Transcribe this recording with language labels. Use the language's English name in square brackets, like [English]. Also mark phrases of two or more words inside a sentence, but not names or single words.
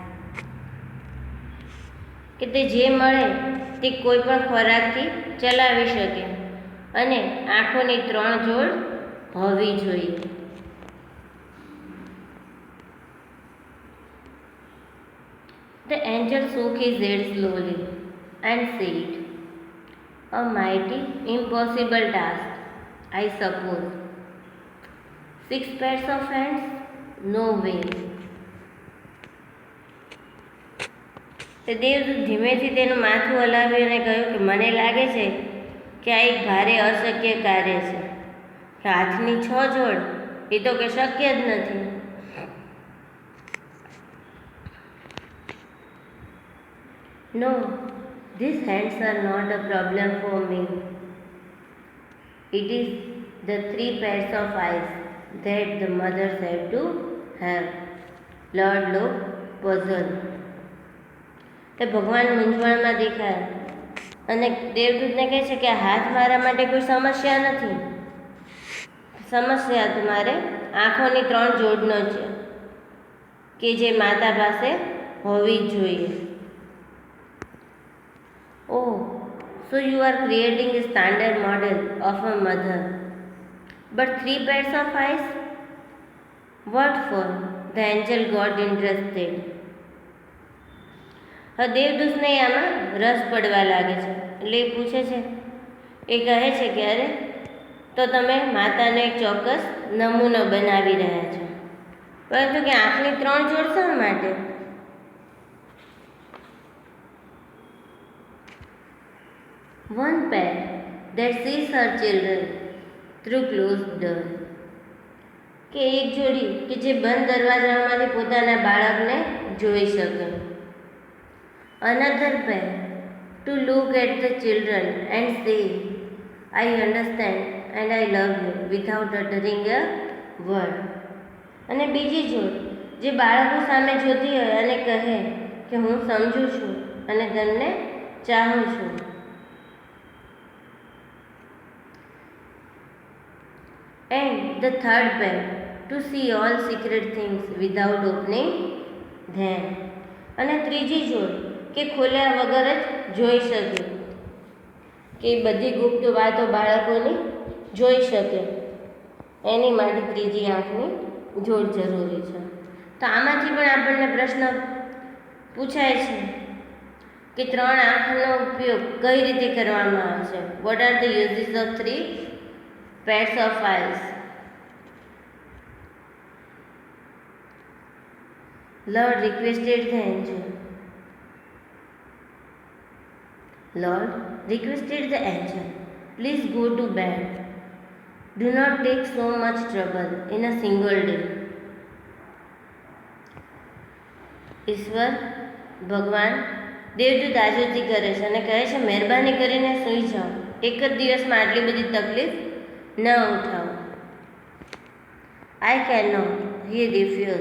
[Gujarati] કે તે જે મળે તે કોઈ પણ ખોરાકથી ચલાવી શકે અને આંખોની 3 જોડ હોવી જોઈએ. [English] The angel shook his head slowly and said, "A mighty impossible task, I suppose. 6 pairs of hands? No way." [Gujarati] તે દેવદૂત ધીમેથી તેનું માથું હલાવી અને કહ્યું કે મને લાગે છે કે આ એક ભારે અશક્ય કાર્ય છે. કે હાથની 6 જોડ એ તો કે શક્ય જ નથી. [English] No, these hands are not a problem for me. It is the 3 pairs of eyes that the mother said to have. Lord looked puzzled. [Gujarati] તે ભગવાન મૂંઝવણમાં દેખાયા અને દેવદૂતને કહે છે કે હાથ મારા માટે કોઈ સમસ્યા નથી. સમસ્યા તમારે આંખોની 3 જોડનો છે કે જે માતા પાસે હોવી જ જોઈએ. [English] Oh, so you are creating a standard model of a mother. But 3 pairs of eyes? What for? The angel got interested. [Gujarati] હવે દેવદૂતને આમાં રસ પડવા લાગે છે. એટલે એ પૂછે છે, એ કહે છે કે અરે તો તમે માતાનો એક ચોક્કસ નમૂનો બનાવી રહ્યા છો, પરંતુ કે આંખની 3 જોડ શા માટે? [English] One pair that sees her children through closed door. [Gujarati] કે એક જોડી કે જે બંધ દરવાજામાંથી પોતાના બાળકને જોઈ શકે. [English] Another pair to look at the children and say, I understand and I love you without uttering a word. [Gujarati] અને બીજી જોડ જે બાળકો સામે જોતી હોય અને કહે કે હું સમજું છું અને તમને ચાહું છું. [English] And the third pair to see all secret things without opening them. [Gujarati] અને ત્રીજી જોડ કે ખોલ્યા વગર જ જોઈ શકે, કે બધી ગુપ્ત વાતો બાળકોની જોઈ શકે, એની માટે ત્રીજી આંખની જોડ જરૂરી છે. તો આમાંથી પણ આપણને પ્રશ્ન પૂછાય છે કે 3 આંખનો ઉપયોગ કઈ રીતે કરવામાં આવે છે. [English] What are the uses of 3 pairs of eyes? Lord requested the angel. Lord requested the angel, please go to bed. Do not take so much trouble in a single day. [Gujarati] ઈશ્વર ભગવાન દેવદૂત આજોતી કરે છે અને કહે છે મહેરબાની કરીને સૂઈ જાઓ, એક જ દિવસમાં આટલી બધી તકલીફ ન ઉઠાવો. [English] I can not, he refuse.